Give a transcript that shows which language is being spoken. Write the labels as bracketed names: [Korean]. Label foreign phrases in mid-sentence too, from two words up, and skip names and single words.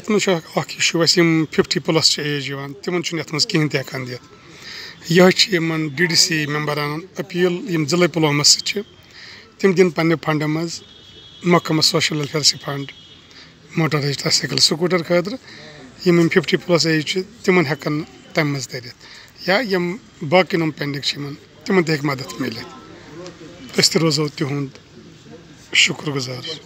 [Kashmiri] इशू 50+ एज तिमन कहें तक दिख यह DDC मेंबरान अपील जिले पुलवामा तिम दिन पे फंड मज महकमा सोशल वेलफेयर फंड मोटराइज ट्राइसाइकिल स्कूटर खतर 50+ एज तिमन हेकन तम मज तर या बाकी पेंडिंग तिमन तक मदद मिल रोजो तिहुंद शुक्रगुजार।